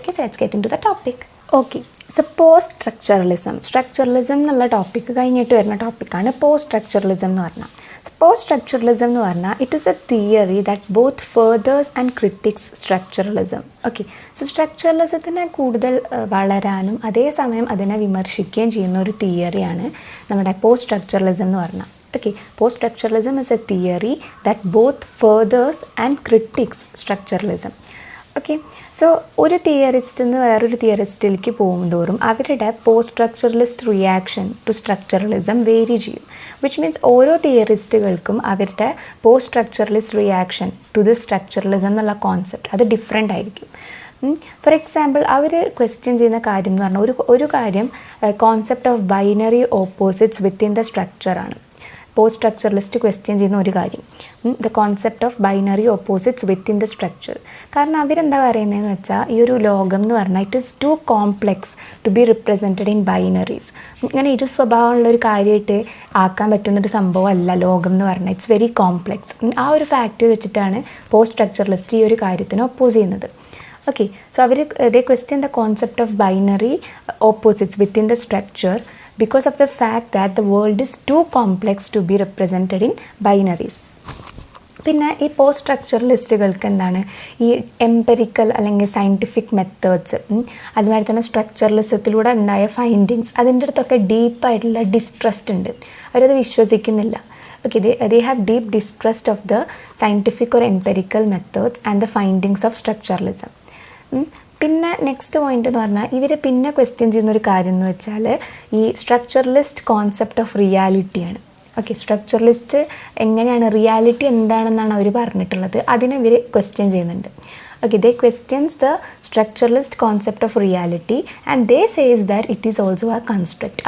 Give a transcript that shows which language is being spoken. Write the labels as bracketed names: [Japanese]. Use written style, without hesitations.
[English] Okay, so let's get into the topic. [Malayalam] Okay, so post structuralism എന്നുള്ള topic കഴിഞ്ഞിട്ട് വരുന്ന ടോപ്പിക്കാണ് പോസ്റ്റ് സ്ട്രക്ചറലിസം എന്ന് പറഞ്ഞാൽ. സോ പോസ്റ്റ് സ്ട്രക്ചറലിസം എന്ന് പറഞ്ഞാൽ [English] It is a theory that both furthers and critics structuralism. [Malayalam] Okay, so സ്ട്രക്ചറലിസത്തിനെ കൂടുതൽ വളരാനും അതേസമയം അതിനെ വിമർശിക്കുകയും ചെയ്യുന്ന ഒരു തിയറിയാണ് നമ്മുടെ പോസ്റ്റ് സ്ട്രക്ചറലിസം എന്ന് പറഞ്ഞാൽ. [English] Okay, post-structuralism is a theory that both furthers and critiques structuralism. [Malayalam] Okay, so ഒരു തിയറിസ്റ്റിൽ നിന്ന് വേറൊരു തിയറിസ്റ്റിലേക്ക് പോകുന്തോറും അവരുടെ post structuralist [English] reaction to structuralism [Malayalam] vary ചെയ്യും. [English] which means [Malayalam] ഓരോ തിയറിസ്റ്റുകൾക്കും അവരുടെ post structuralist [English] reaction to the structuralism [Malayalam] എന്നുള്ള കോൺസെപ്റ്റ് അത് ഡിഫറെൻ്റ് ആയിരിക്കും. ഫോർ എക്സാമ്പിൾ, അവർ ക്വസ്റ്റ്യൻ ചെയ്യുന്ന കാര്യം എന്ന് പറഞ്ഞാൽ ഒരു കാര്യം [English] Concept of binary opposites within the സ്ട്രക്ചറാണ്. [Malayalam] Post structuralist question ചെയ്യുന്ന ഒരു കാര്യം, [English] The concept of binary opposites within the structure. [Malayalam] കാരണം അവരെന്താ പറയുന്നതെന്ന് വെച്ചാൽ, ഈ ഒരു ലോകം എന്ന് പറഞ്ഞാൽ [English] It is too complex to be represented in binaries. [Malayalam] ഇങ്ങനെ ഇരു സ്വഭാവമുള്ള ഒരു കാര്യമായിട്ട് ആക്കാൻ പറ്റുന്നൊരു സംഭവമല്ല ലോകം എന്ന് പറഞ്ഞാൽ, [English] It's very complex. [Malayalam] ആ ഒരു ഫാക്റ്റ് വെച്ചിട്ടാണ് പോസ്റ്റ് സ്ട്രക്ചറലിസ്റ്റ് ഈ ഒരു കാര്യത്തിന് ഒപ്പോസ് ചെയ്യുന്നത്. [English] Okay, so അവർ they question the concept of binary opposites within the structure because of the fact that the world is too complex to be represented in binaries. [Malayalam] പിന്നെ ഈ post സ്ട്രക്ചറലിസ്റ്റുകൾക്ക് എന്താണ്, ഈ empirical അല്ലെങ്കിൽ scientific methods, അതുമാതിരി തന്നെ സ്ട്രക്ചറലിസത്തിലൂടെ ഉണ്ടായ findings, അതിൻ്റെ അടുത്തൊക്കെ ഡീപ്പായിട്ടുള്ള ഡിസ്ട്രസ്റ്റ് ഉണ്ട്. അവരത് വിശ്വസിക്കുന്നില്ല. [English] Okay, they have deep distrust of the scientific or empirical methods and the findings of structuralism. [Malayalam] പിന്നെ നെക്സ്റ്റ് പോയിന്റ് എന്ന് പറഞ്ഞാൽ ഇവർ പിന്നെ ക്വസ്റ്റ്യൻ ചെയ്യുന്നൊരു കാര്യം എന്ന് വെച്ചാൽ ഈ structuralist [English] Concept of റിയാലിറ്റിയാണ്. [Malayalam] Okay, structuralist എങ്ങനെയാണ്, റിയാലിറ്റി എന്താണെന്നാണ് അവർ പറഞ്ഞിട്ടുള്ളത്, അതിനെ ഇവർ ക്വസ്റ്റ്യൻ ചെയ്യുന്നുണ്ട്. [English] Okay, they questions the structuralist concept of reality and they says that it is also a construct.